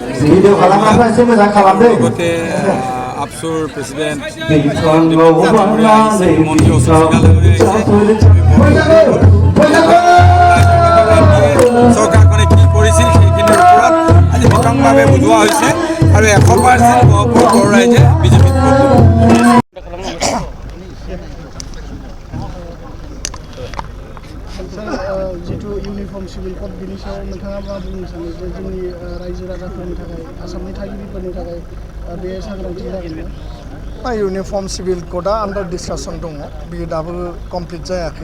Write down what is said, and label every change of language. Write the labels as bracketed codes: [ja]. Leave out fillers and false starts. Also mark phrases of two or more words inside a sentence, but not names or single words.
[as] লগতে আপচুৰ প্ৰেচিডেণ্ট মন্ত্ৰী চৰকাৰখনে কি কৰিছিল সেইখিনিৰ ওপৰত আজি বিতংভাৱে বুজোৱা হৈছে আৰু 100% গহপুৰ বড়ো ৰাইজে বিজেপিত ভোট দিব [brx] जितु [en] uniform civil code [brx] बिनि सायाव नोंथाङा मा बुंनो सानो जे जोंनि रायजो राजाफोरनि थाखाय आसामनि थागिबिफोरनि थाखाय बे सांग्रांथि जागोन [en] uniform civil code under discussion [brx] दङ बेयो दाबो कमप्लिट जायाखै